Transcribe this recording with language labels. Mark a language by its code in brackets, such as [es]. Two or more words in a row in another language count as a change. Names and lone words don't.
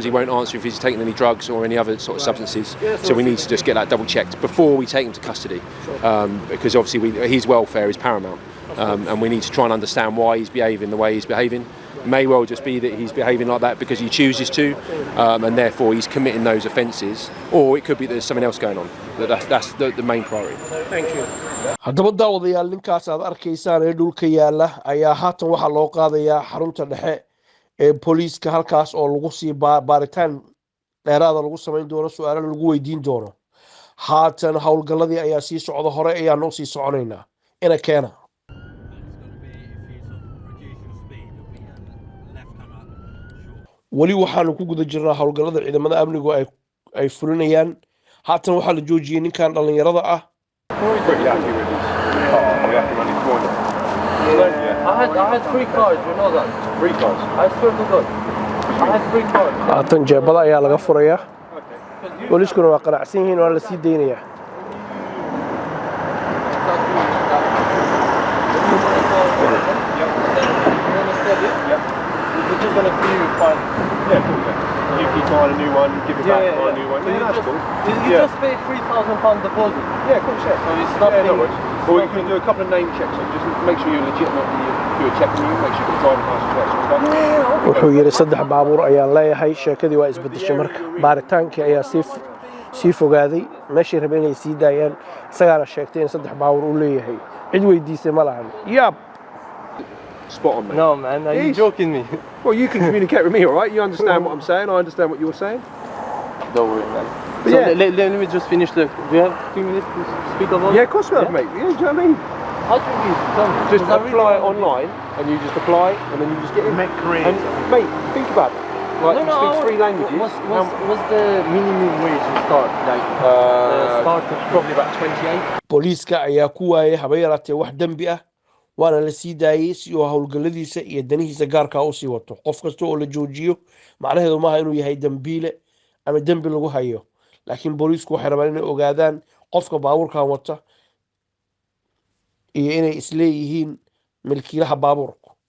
[en] He won't answer if he's taken any drugs or any other sort of substances. So we need to just get that double checked before we take him to custody, because obviously his welfare is paramount, and we need to try and understand why he's behaving the way he's behaving. It may well just be that he's behaving like that because he chooses to, and therefore he's committing those offences, or it could be that there's something else going on. That's the main priority. Thank you. [so] haddaba daawadayaal ninkaas aad arkaysaan ee dhulka yaala ayaa haatan waxa loo qaadayaa xarunta dhexe ee booliiska halkaas oo lagu sii baaritaan dheeraada lagu samayn doono su'aalo lagu weydiin doono haatan hawlgalladii ayaa sii socda hore ayaan u sii soconaynaa ina keena wali waxaanu ku guda jirnaa hawlgallada ciidamada amnigu ay fulinayaan haatan waxaa la joojiyay ninkan dhalinyarada ah [en] I had 3 cars, you know that. 3 cars. I swear to God. I had 3 cars. [so] haatan jeebada ayaa laga furayaa booliiskuna waa qanacsan yihiin oo la sii deynayaa [en] We're just gonna do fine. Yeah, cool. You keep buying a new one, give it back, buy a new one. So Yeah, that's cool. You just pay £3,000 deposit. Yeah, of course, yeah. So it's nothing. Yeah, no worries. Or you can do a couple of name checks and just make sure you're legitimate when you do a check on you, make sure you've got driving license, that sort of stuff. [so] wuxuu yiri 3 baabuur ayaan leeyahay sheekadii waa isbedeshay marka baaritaankii ayaa sii fogaaday meeshii rabeen inay sii daayaan isagaana sheegtay in 3 baabuur uu leeyahay cid weydiisay ma lahan [en] Spot on, mate. No, man, are you joking me? Well, you can communicate with me, all right? You understand what I'm saying, I understand what you're saying. Don't worry, man. But So yeah. let me just finish the... Do you have 2 minutes to speak about Yeah, of course we have, mate. Yeah, do you know what I mean? How do you tell me? Just Because I apply really- online, and you just apply, and then you just get in. Make careers. And, mate, think about it. Like, you speak 3 languages. What's the minimum wage to start? Like, start probably about 28. [so] booliiska ayaa ku waayay haba yaraatee wax dembi ah waana la sii daayay si uu hawlgalladiisa iyo danihiisa gaarka u sii wato qof kasta oo la joojiyo macnaheedu maaha inuu yahay dambiile ama dembi lagu hayo laakiin booliisku waxay rabaan inay ogaadaan qofka baabuurkan wata iyo inay isleeyihiin milkiilaha baabuurku